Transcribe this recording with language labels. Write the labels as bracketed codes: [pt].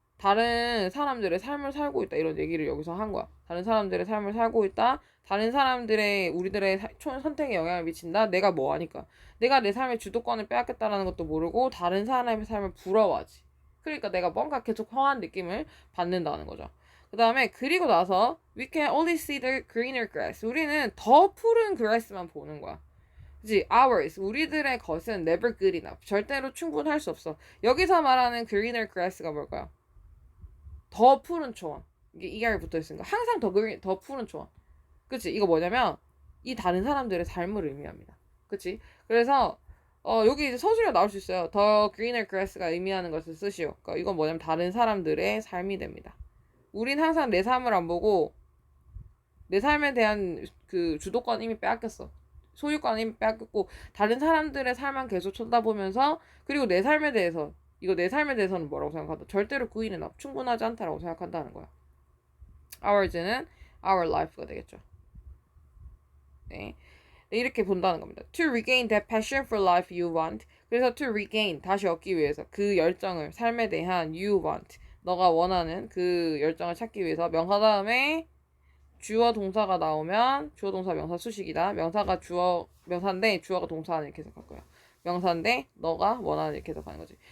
[ko] 다른 사람들의 삶을 살고 있다, 이런 얘기를 여기서 한 거야. 다른 사람들의 삶을 살고 있다. 다른 사람들의 우리들의 선택에 영향을 미친다. 내가 뭐 하니까. 내가 내 삶의 주도권을 빼앗겼다라는 것도 모르고 다른 사람의 삶을 부러워하지. 그러니까 내가 뭔가 계속 허한 느낌을 받는다는 거죠. 그 다음에 그리고 나서 [en] we can only see the greener grass. [ko] 우리는 더 푸른 grass만 보는 거야. 그치? [en] ours, [ko] 우리들의 것은 [en] never good enough. [ko] 절대로 충분할 수 없어. 여기서 말하는 greener grass가 뭘까요? 더 푸른 초원. 이게 ER 붙어 있으니까 항상 더 푸른 초원. 그치? 이거 뭐냐면 이 다른 사람들의 삶을 의미합니다. 그치? 그래서 여기 이제 서술에 나올 수 있어요. 더 greener grass가 의미하는 것을 쓰시오. 그러니까 이건 뭐냐면 다른 사람들의 삶이 됩니다. 우린 항상 내 삶을 안 보고 내 삶에 대한 그 주도권 이미 빼앗겼어. 소유권 이미 빼앗겼고 다른 사람들의 삶만 계속 쳐다보면서 그리고 내 삶에 대해서는 뭐라고 생각한다? 절대로 구인은 충분하지 않다라고 생각한다는 거야. ours는 our life가 되겠죠. 네. 이렇게 본다는 겁니다. [en] To regain that passion for life you want. [ko] 그래서 to regain, 다시 얻기 위해서 그 열정을, 삶에 대한 [en] you want, [ko] 너가 원하는 그 열정을 찾기 위해서 명사 다음에 주어 동사가 나오면 주어 동사 명사 수식이다. 명사가 명사인데 주어가 동사 이렇게 해석할 거야. 명사인데 너가 원하는 이렇게 해석하는 거지.